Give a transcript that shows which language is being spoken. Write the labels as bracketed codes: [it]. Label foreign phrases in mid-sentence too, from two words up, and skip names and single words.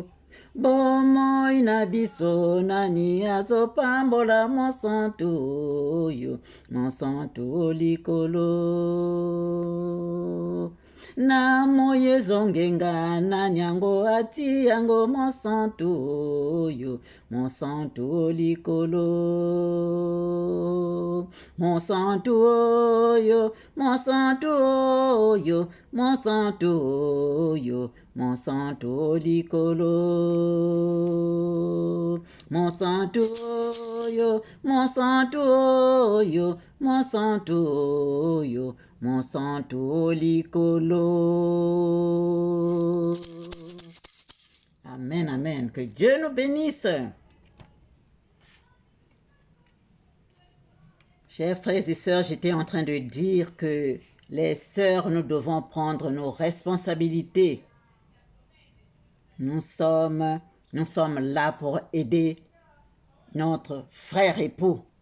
[ln] Bomoi na biso nani azopambola mon santo yo, mon santo likolo. Na moye zongenga na nyango ati yango mon santo yo, mon santo likolo. Mon santo yo, mon santo yo, mon santo yo, mon santo likolo. Mon santo yo, mon santo yo, mon santo yo, mon santo licolo. [fr] Amen, amen. Que Dieu nous bénisse. Chers frères et sœurs, j'étais en train de dire que les sœurs, nous devons prendre nos responsabilités. Nous sommes là pour aider notre frère époux.